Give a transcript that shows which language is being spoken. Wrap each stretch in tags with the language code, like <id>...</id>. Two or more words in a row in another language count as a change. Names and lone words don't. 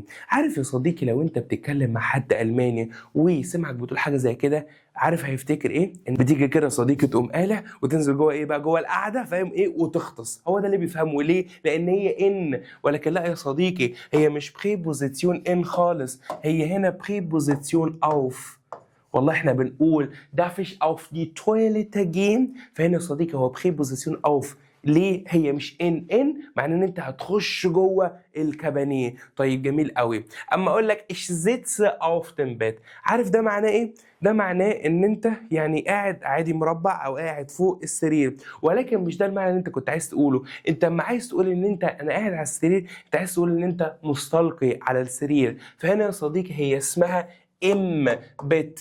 <ar>عارف يا صديقي لو انت بتتكلم مع حد الماني وسمعك بتقول حاجه زي كده، عارف هيفتكر ايه؟ ان بتيجي كده يا صديقي تقوم قالع وتنزل جوه ايه بقى، جوه القعده، فاهم ايه، وتغطس. هو ده اللي بيفهمه. ليه؟ لان هي ان. ولكن لا يا صديقي، هي مش بريبوزيسيون ان خالص، هي هنا بريبوزيسيون اوف. والله احنا بنقول</ar> <de>darf ich auf die Toilette gehen،</de> <ar>فهنا يا صديقي هو بريبوزيسيون اوف. ليه هي مش ان معناه ان انت هتخش جوه الكابانيه. طيب جميل قوي. اما اقول لك</ar> <de>ich sitze auf dem Bett،</de> <ar>عارف ده معناه ايه؟ ده معناه ان انت يعني قاعد عادي مربع او قاعد فوق السرير، ولكن مش ده المعنى اللي انت كنت عايز تقوله. انت اما عايز تقول ان انت انا قاعد على السرير، انت عايز تقول ان انت مستلقي على السرير. فهنا يا صديقي هي اسمها</ar> <de>im Bett.</de>